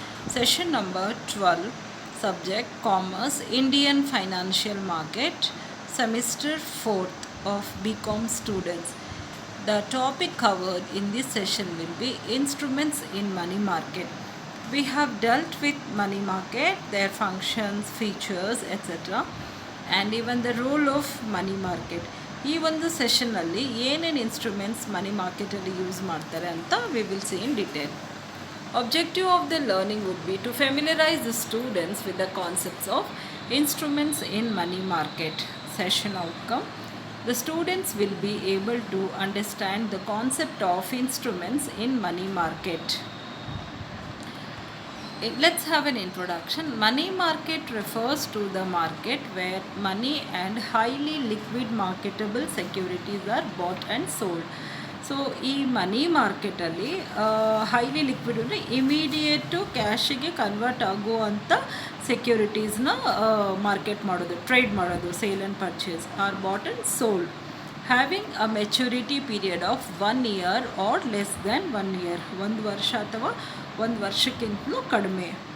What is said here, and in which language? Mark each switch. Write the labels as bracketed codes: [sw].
[en] Session number 12, subject Commerce, Indian Financial Market, Semester 4th of BCom students. The topic covered in this session will be instruments in money market. We have dealt with money market, their functions, features, etc. and even the role of money market. [kn] ಈ ಒಂದು ಸೆಷನ್ನಲ್ಲಿ ಏನೇನು instruments ಮನಿ ಮಾರ್ಕೆಟಲ್ಲಿ use ಮಾಡ್ತಾರೆ ಅಂತ [en] We will see in detail. Objective of the learning would be to familiarize the students with the concepts of instruments in money market. Session outcome: the students will be able to understand the concept of instruments in money market. Let's have an introduction. Money market refers to the market where money and highly liquid marketable securities are bought and sold. [kn] So ಈ ಮನಿ ಮಾರ್ಕೆಟಲ್ಲಿ highly liquid ಅಂದರೆ immediate ಕ್ಯಾಶಿಗೆ convert ಆಗುವಂಥ ಸೆಕ್ಯೂರಿಟೀಸ್ನ market ಮಾಡೋದು, trade ಮಾಡೋದು, [en] sale and purchase are bought and sold having a maturity period of 1 year [kn] R less than 1 year, 1 ವರ್ಷ ಅಥವಾ 1 ವರ್ಷಕ್ಕಿಂತಲೂ ಕಡಿಮೆ.